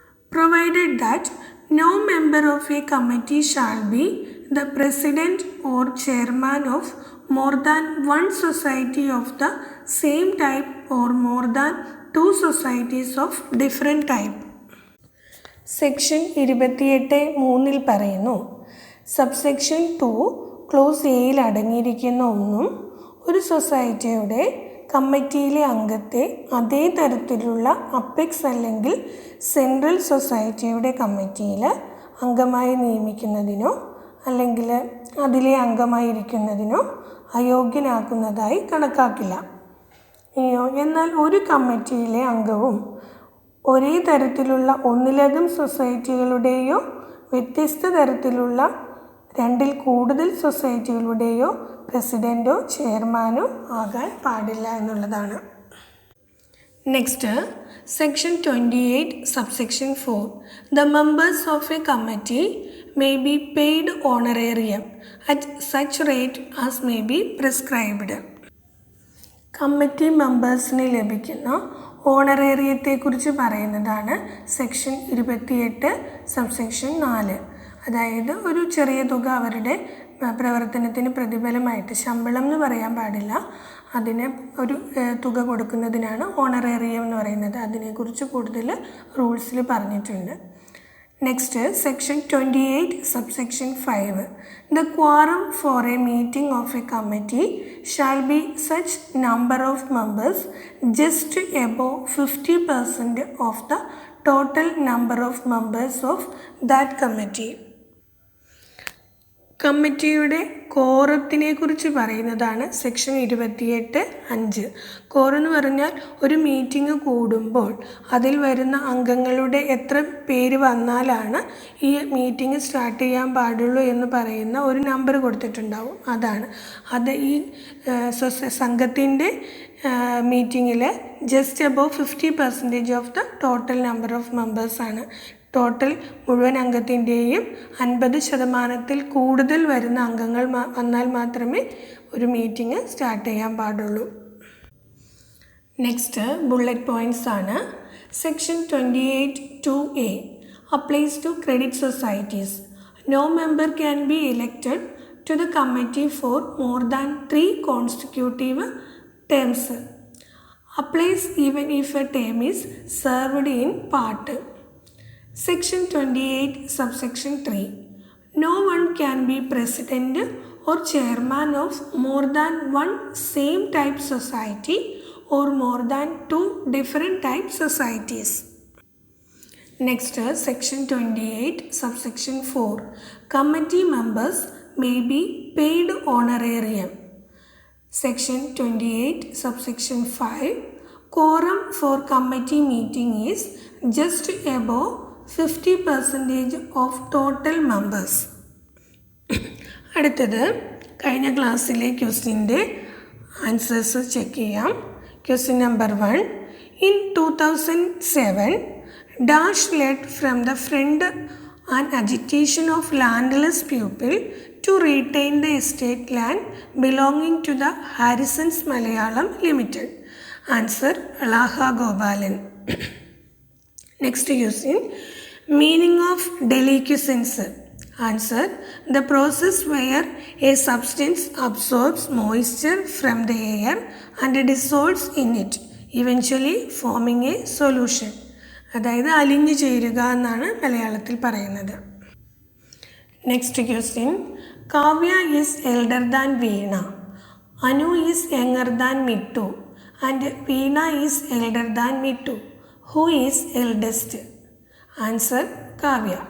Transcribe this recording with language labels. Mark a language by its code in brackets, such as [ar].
[en] provided that no member of a committee shall be the president or chairman of more than one society of the same type or more than two societies of different type. [ml] Section 28(3) പറയുന്നു, subsection 2 close എയിൽ അടങ്ങിയിരിക്കുന്ന ഒന്നും ഒരു സൊസൈറ്റിയുടെ കമ്മിറ്റിയിലെ അംഗത്തെ അതേ തരത്തിലുള്ള apex അല്ലെങ്കിൽ സെൻട്രൽ സൊസൈറ്റിയുടെ കമ്മിറ്റിയിൽ അംഗമായി നിയമിക്കുന്നതിനോ അല്ലെങ്കിൽ അതിലെ അംഗമായിരിക്കുന്നതിനോ അയോഗ്യനാക്കുന്നതായി കണക്കാക്കില്ല. എന്നാൽ ഒരു കമ്മിറ്റിയിലെ അംഗവും ഒരേ തരത്തിലുള്ള ഒന്നിലധികം സൊസൈറ്റികളുടെയോ വ്യത്യസ്ത തരത്തിലുള്ള രണ്ടിൽ കൂടുതൽ സൊസൈറ്റികളുടെയോ പ്രസിഡൻറ്റോ ചെയർമാനോ ആകാൻ പാടില്ല എന്നുള്ളതാണ്. Next, section 28, subsection 4. [en] The members of a committee may be paid honorarium at such rate as may be prescribed. [ml] Committee മെമ്പേഴ്സിന് ലഭിക്കുന്ന ഓണറേറിയത്തെക്കുറിച്ച് പറയുന്നതാണ് സെക്ഷൻ 28, സബ്സെക്ഷൻ 4. അതായത് ഒരു ചെറിയ തുക അവരുടെ പ്രവർത്തനത്തിന് പ്രതിഫലമായിട്ട്, ശമ്പളം എന്ന് പറയാൻ പാടില്ല, അതിന് ഒരു തുക കൊടുക്കുന്നതിനാണ് ഓണറേറിയം എന്ന് പറയുന്നത്. അതിനെക്കുറിച്ച് കൂടുതൽ റൂൾസിൽ പറഞ്ഞിട്ടുണ്ട്. Next, section 28, subsection 5. [en] The quorum for a meeting of a committee shall be such number of members just above 50% of the total number of members of that committee. [ml] കമ്മിറ്റിയുടെ കോറത്തിനെ കുറിച്ച് പറയുന്നതാണ് സെക്ഷൻ 28(5). കോറം എന്ന് പറഞ്ഞാൽ ഒരു മീറ്റിംഗ് കൂടുമ്പോൾ അതിൽ വരുന്ന അംഗങ്ങളുടെ എത്ര പേര് വന്നാലാണ് ഈ മീറ്റിംഗ് സ്റ്റാർട്ട് ചെയ്യാൻ പാടുള്ളൂ എന്ന് പറയുന്ന ഒരു നമ്പർ കൊടുത്തിട്ടുണ്ടാവും. അത് ഈ സംഘത്തിൻ്റെ മീറ്റിങ്ങിൽ [en] Just above 50% of the total number of മെമ്പേഴ്സാണ്. [ml] Total മുഴുവൻ അംഗത്തിൻ്റെയും 50% കൂടുതൽ വരുന്ന അംഗങ്ങൾ വന്നാൽ മാത്രമേ ഒരു മീറ്റിംഗ് സ്റ്റാർട്ട് ചെയ്യാൻ പാടുള്ളൂ. [en] Next, bullet points ആണ്. Section 28(2)(a) applies to credit societies. No member can be elected to the committee for more than 3 consecutive terms. Applies even if a term is served in part. Section 28, subsection 3. No one can be president or chairman of more than one same type society or more than 2 different type societies. Next, section 28, subsection 4. Committee members may be paid honorarium. Section 28, subsection 5. Quorum for committee meeting is just above 50% of total members. [ml] അടുത്തത് കഴിഞ്ഞ ക്ലാസ്സിലെ ക്വസ്റ്റ്യൻ്റെ answers check ചെയ്യാം. [en] Question number 1. In 2007, Dash led from the front an agitation of landless people to retain the estate land belonging to the Harrison's Malayalam Limited. Answer Laha Gopalan. Next question. Meaning of deliquescence. Answer the process where a substance absorbs moisture from the air and dissolves in it, eventually forming a solution. [ml] അതായത് അലിഞ്ഞു ചേരുക എന്നാണ് മലയാളത്തിൽ പറയുന്നത്. [en] Next question. Kavya is elder than Veena, Anu is younger than Mittu and Veena is elder than Mittu. Who is eldest? Answer Kavya.